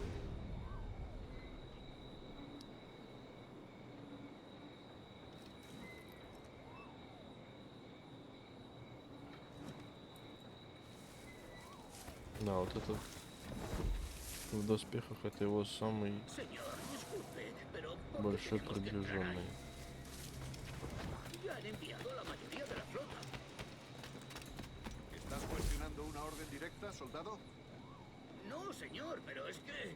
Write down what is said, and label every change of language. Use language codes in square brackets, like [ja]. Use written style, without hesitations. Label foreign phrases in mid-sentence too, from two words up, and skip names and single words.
[ru] Да, вот этот в доспехах это его самый большой приближенный. [es] Ya han enviado a la mayoría de la flota. ¿Estás cuestionando una orden directa, soldado? No, señor, pero es que...